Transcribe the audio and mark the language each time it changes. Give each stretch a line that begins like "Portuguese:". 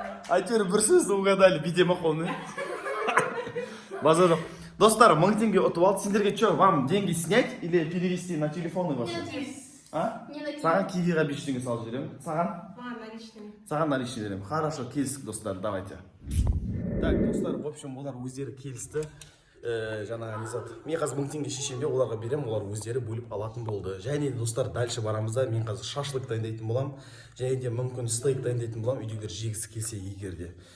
Kazakh: Әйтеуір бір сөзді угадали, битема қолны. Базар жоқ. Достар, 1000 теңге ұтып алды.
Russian: Сендерге что, вам деньги снять или перевести на телефоны ваши? А? не на
Kazakh: Саған кигиға 5 теңге салып жіберемін. Саған?
Russian: Наличными.
Kazakh: Саған наличный беремін.
Russian: Хорошо,
Kazakh: келістік достар, давайте. Так, достар,
Russian: в общем,
Kazakh: олар өздері келісті. Жаңағы не зат. Мен қазір 1000 теңге шешемде оларға беремін, олар өздері бөліп алатын болды. Және достар, дальше барамызда мен қазір шашлык дайындайтын боламын. Және де мүмкін стейк дайындайтын боламын, үйдегілер жегісі келсе егерде.